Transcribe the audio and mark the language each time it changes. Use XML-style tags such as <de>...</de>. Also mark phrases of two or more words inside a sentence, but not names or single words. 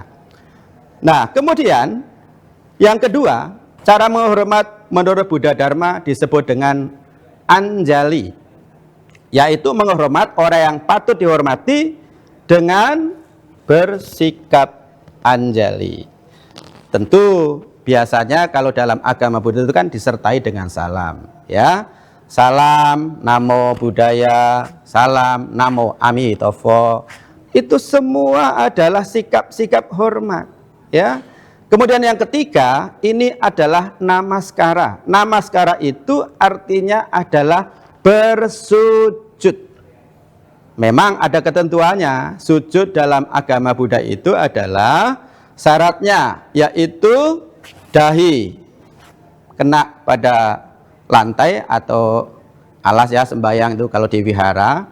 <id>Nah, kemudian yang kedua, cara menghormat menurut Buddha Dharma disebut dengan anjali, yaitu menghormat orang yang patut dihormati dengan bersikap anjali. Tentu biasanya kalau dalam agama Buddha itu kan disertai dengan salam, ya. Salam,</id> <pi>namo buddhaya,</pi> <id>salam,</id> <zh>namo amitofo.</zh> <id>Itu semua adalah sikap-sikap hormat, ya. Kemudian yang ketiga, ini adalah namaskara. Namaskara itu artinya adalah bersujud. Memang ada ketentuannya. Sujud dalam agama Buddha itu adalah syaratnya, yaitu dahi kena pada lantai atau alas, ya, sembahyang itu kalau di wihara.</id>